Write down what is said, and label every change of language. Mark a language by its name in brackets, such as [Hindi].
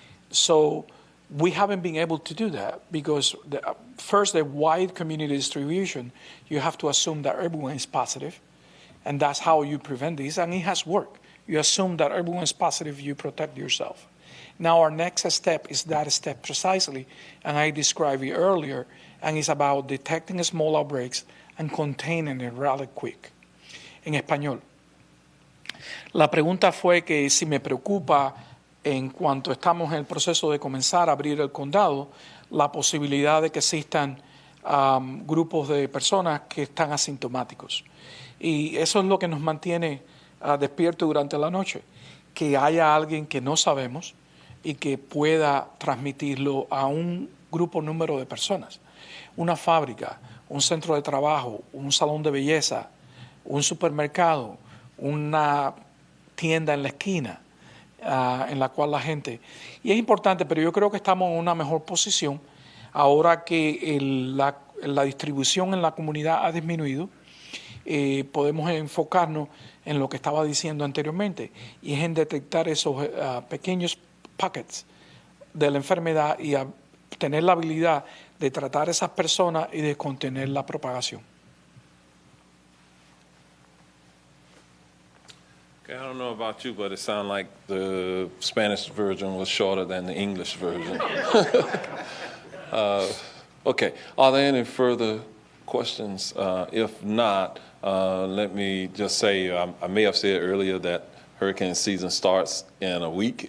[English] So we haven't been able to do that because first, the wide community distribution, you have to assume that everyone is positive, and that's how you prevent this, and it has worked. You assume that everyone is positive, you protect yourself. Now our next step is that step precisely, and I described it earlier, and it's about detecting small outbreaks and containing it rather quick. [Spanish] En español. La pregunta fue que si me preocupa en cuanto estamos en el proceso de comenzar a abrir el condado, la posibilidad de que existan grupos de personas que están asintomáticos. Y eso es lo que nos mantiene despiertos durante la noche, que haya alguien que no sabemos y que pueda transmitirlo a un grupo número de personas. Una fábrica, un centro de trabajo, un salón de belleza, un supermercado, una tienda en la esquina, en la cual la gente... Y es importante, pero yo creo que estamos en una mejor posición ahora que la distribución en la comunidad ha disminuido. Podemos enfocarnos en lo que estaba diciendo anteriormente, y es en detectar esos pequeños pockets de la enfermedad y a tener la habilidad de tratar a esas personas y de contener la propagación. [English] Okay, I don't know about you, but it sounded like the Spanish version was shorter than the English version. Okay, are there any further questions? If not, let me just say, I may have said earlier that hurricane season starts in a week.